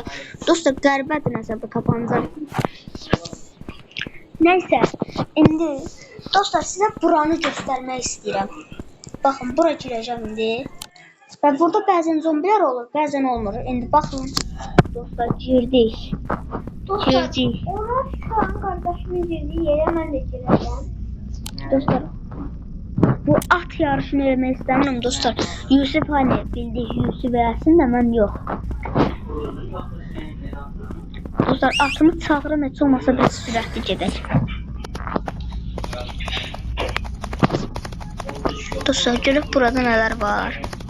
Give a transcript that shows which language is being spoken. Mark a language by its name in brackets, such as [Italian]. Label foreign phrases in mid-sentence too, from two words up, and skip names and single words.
[Azerbaijani] Dostlar, qəribədir nəsə bu tapanca. Neyse, indi dostlar [Turkish] size buranı göstermek istedim. Bakın, bura gireceğim indi. Ve burada bazen zombiler olur, bazen olmur. Indi bakın. Dostlar, girdik. Dostlar, onu şu an kardeşimin girdiği yere [Azerbaijani] mən də girəcəm. Dostlar, bu at yarışını eləmək istəmirəm dostlar. Yusuf hani bildik, Yusuf eləsin də mən yox. Dostlar, atımı çağırın, heç olmasa biraz sürətli gedək. Dostlar, görək burada nələr var.